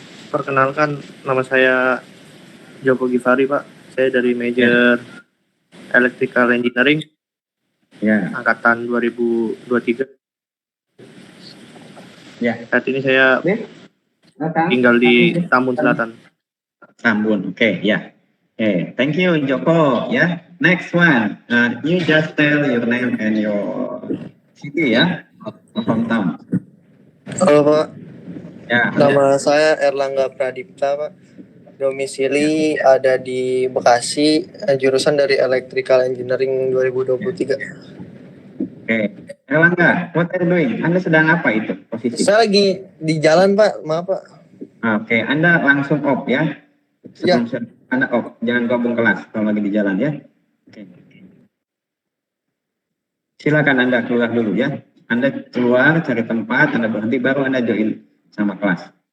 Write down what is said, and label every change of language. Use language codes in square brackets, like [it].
[id] Perkenalkan, nama saya Joko Givari Pak. Saya dari major Electrical Engineering. Angkatan 2023. Saat ini saya tinggal di Tambun Selatan. Tambun, oke, ya. [en] Thank you [id] Joko, ya. [en] Next one, you just tell your name and your city ya, hometown. [id] Halo Pak, Ya. nama saya Erlangga Pradipta Pak. Domisili ada di Bekasi, jurusan dari Electrical Engineering 2023. [en] Erlangga, what are you doing? [id] Anda sedang apa itu posisi? Saya lagi di jalan Pak, maaf Pak. Oke, Anda langsung off ya. Sebelum Anda off, jangan gabung kelas kalau lagi di jalan ya. Oke. Silakan Anda keluar dulu ya. Anda keluar cari tempat, Anda berhenti, baru Anda join sama kelas.